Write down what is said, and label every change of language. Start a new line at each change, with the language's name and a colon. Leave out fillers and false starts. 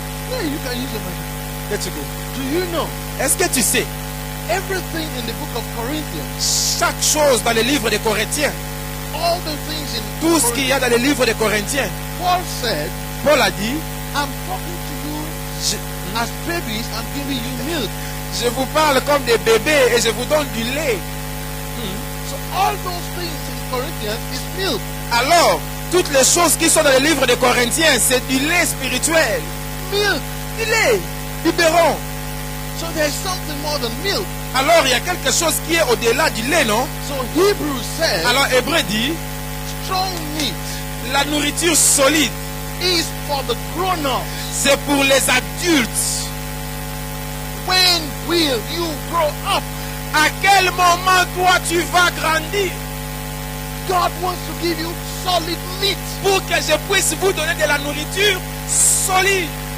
English: Yeah, you can use your mind. Let's go. Do you know
French: Est-ce que tu sais,
English: everything in the book of Corinthians,
French: chaque chose dans le livre des Corinthiens,
English: all the things in
French: tout ce qu'il y a dans le livre des Corinthiens,
English: Paul said,
French: Paul a dit,
English: I'm talking to you as babies, I'm giving you milk.
French: je vous parle comme des bébés et je vous donne du lait.
English: So all those things in Corinthians is milk.
French: Alors, toutes les choses qui sont dans le livre des Corinthiens, c'est du lait spirituel.
English: Milk.
French: Du lait, biberon.
English: So there's something more than milk.
French: Alors, il y a quelque chose qui est au-delà du lait, non?
English: So Hebrews says
French: Alors, Hébreu dit,
English: strong meat
French: la nourriture solide,
English: is for the grown-ups.
French: c'est pour les adultes.
English: When will you grow up?
French: À quel moment, toi, tu vas grandir?
English: God wants to give you solid meat.
French: Pour que je puisse vous donner de la nourriture solide.